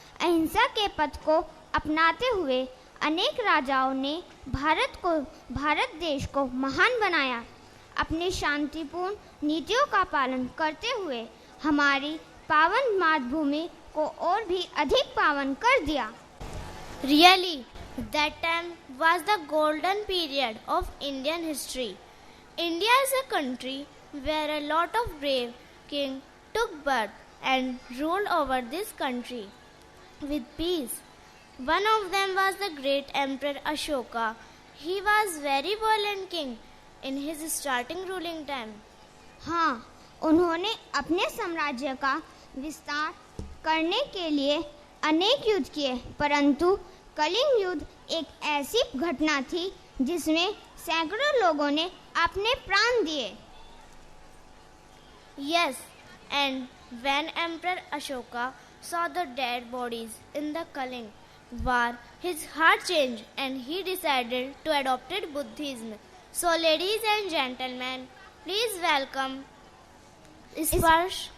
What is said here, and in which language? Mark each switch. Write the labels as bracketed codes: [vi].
[hi] अहिंसा के पथ को अपनाते हुए अनेक राजाओं ने भारत देश को महान बनाया। अपनी शांतिपूर्ण नीतियों का पालन करते हुए हमारी पावन मातृभूमि को और भी अधिक पावन कर दिया। [en] Really, that time was the golden period of Indian history. India is a country where a lot of brave kings took birth and ruled over this country with peace. One of them was the great Emperor Ashoka. He was very violent king in his starting ruling time. [hi] हाँ, उन्होंने अपने साम्राज्य का विस्तार करने के लिए अनेक युद्ध किए, परंतु कलिंग युद्ध एक ऐसी घटना थी जिसमें सैकड़ों लोगों ने अपने प्राण दिए। [en] Yes, and when Emperor Ashoka saw the dead bodies in the Kaling war, his heart changed and he decided to adopt Buddhism. So, ladies and gentlemen, please welcome Sparsh,